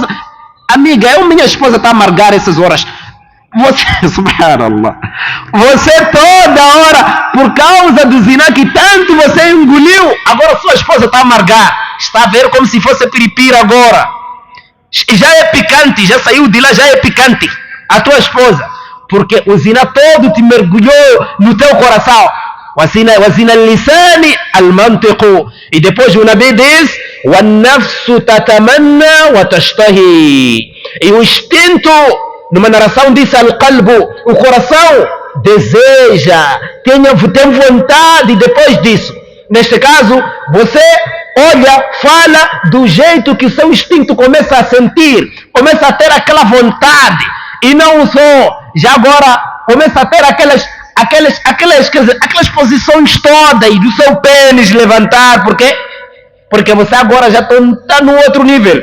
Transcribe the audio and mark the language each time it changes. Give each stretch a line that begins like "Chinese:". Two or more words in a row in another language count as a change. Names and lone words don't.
Portuguese: Amiga, minha esposa está a amargar essas horas. Você, subhanallah, você toda hora, por causa do zina que tanto você engoliu, agora sua esposa está a amargar. Está a ver como se fosse piripira agora. Já é picante, já saiu de lá, já é picante a tua esposa. Porque o zina todo te mergulhou no teu coração.
Arabic: وزنا اللسان المنطق.
Portuguese: E depois o Nabi diz,
Arabic: والنفس تتمنى وتشتهي.
Portuguese: E o instinto, numa narração diz al-qalbu, o coração deseja, tem vontade depois disso. Neste caso, você olha, fala do jeito que o seu instinto começa a sentir, começa a ter aquela vontade, e não só, já agora começa a ter aquelas posições todas do seu pênis levantar, porque você agora já está no outro nível.